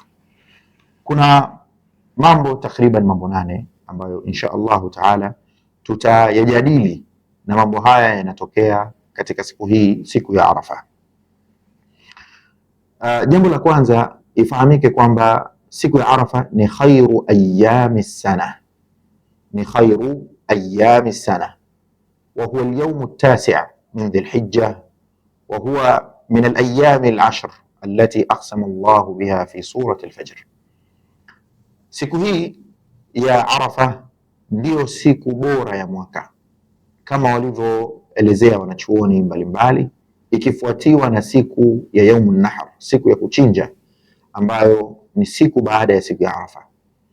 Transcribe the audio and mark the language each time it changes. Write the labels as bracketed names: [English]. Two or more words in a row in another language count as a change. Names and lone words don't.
[Swahili] Kuna mambo takriban mambo 8 ambayo [Arabic] إن شاء الله تعالى [Swahili] tutayajadili, na mambo haya yanatokea katika siku hii, siku ya Arafa. Jambo la kwanza, ifahamike kwamba siku ya Arafa ni [Arabic] خير أيام السنة, ni خير أيام السنة وهو اليوم التاسع من ذي الحجة وهو من الأيام العشر التي أقسم الله بها في سورة الفجر. [Swahili] Siku hii ya Arafa ndio siku bora ya mwaka kama walivyoelezea wanachuoni mbalimbali, ikifuatiwa na siku ya [Arabic] يوم النحر, [Swahili] siku ya kuchinja, ambayo ni siku baada ya siku ya Arafa.